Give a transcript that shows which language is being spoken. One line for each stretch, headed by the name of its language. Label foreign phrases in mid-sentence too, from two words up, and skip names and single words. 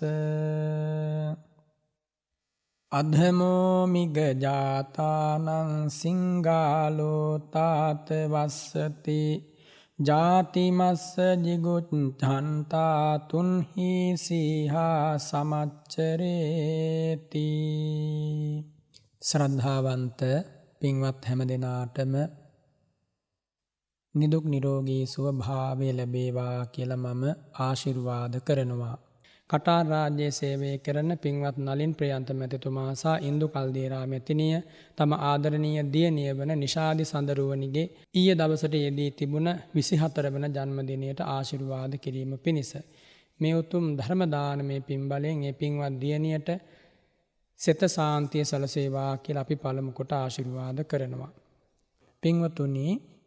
Pali: අධමෝ මිගජාතානං සිංගාලෝ තාත වස්සති ජාතිමස්ස ජිගුච්ඡන්තා තුන්හි සීහා සමච්චරේති
Sinhala: ශ්‍රද්ධාවන්ත පින්වත් හැම දෙනාටම නිදුක් නිරෝගී සුව භාවය ලැබේවා කියලා මම ආශිර්වාද කරනවා. කටාර් රාජ්‍යයේ සේවය කරන පින්වත් නලින් ප්‍රියන්ත මැතිතුමා සහ ඉන්දු කල්දේරා මැතිණිය තම ආදරණීය දියණිය වන නිශාදි සඳරුවනිගේ ඊයේ දවසට යෙදී තිබුණ 24 වන ජන්මදිනයට ආශිර්වාද කිරීම පිණිස මේ උතුම් ධර්ම දානමය පින් බලයෙන් මේ පින්වත් දියණියට සෙත සාන්තිය සැලසේවා කියලා අපි පළමු කොට ආශිර්වාද කරනවා.